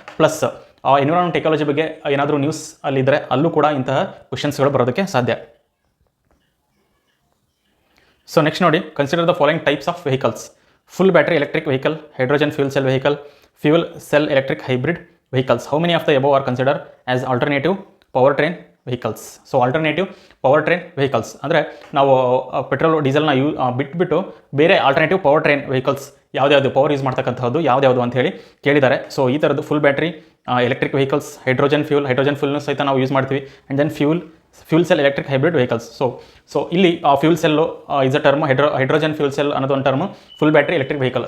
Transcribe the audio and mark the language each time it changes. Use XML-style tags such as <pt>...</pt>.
<kn>Plus environment ecology ಬಗ್ಗೆ ಏನಾದರೂ news ಅಲ್ಲಿದ್ದರೆ ಅಲ್ಲೂ ಕೂಡ ಇಂತಹ ಕ್ವಶನ್ಸ್ಗಳು ಬರೋದಕ್ಕೆ ಸಾಧ್ಯ.</kn> <en>So next ನೋಡಿ, consider the following types of vehicles: full battery electric vehicle, hydrogen fuel cell vehicle, fuel cell electric hybrid vehicles. How many of the above are considered as alternative powertrain vehicles?</en> <kn>So alternative powertrain vehicles ಅಂದರೆ ನಾವು petrol ಡೀಸೆಲ್ನ ಬಿಟ್ಬಿಟ್ಟು ಬೇರೆ alternative power train vehicles ಯಾವ್ದು power use ಮಾಡ್ತಕ್ಕಂಥದ್ದು ಯಾವ್ದು ಅಂತ ಹೇಳಿ ಕೇಳಿದ್ದಾರೆ. ಸೊ ಈ ಥರದ್ದು full battery electric vehicles, hydrogen ಫ್ಯೂಲ್ನು ಸಹಿತ ನಾವು ಯೂಸ್ ಮಾಡ್ತೀವಿ.</kn> <en>And then fuel cell electric hybrid vehicles. So ಇಲ್ಲಿ fuel cell is a term, hydrogen fuel cell</en> <kn>ಅನ್ನೋದು ಒಂದು term,</kn> <en>Full battery electric vehicle.</en>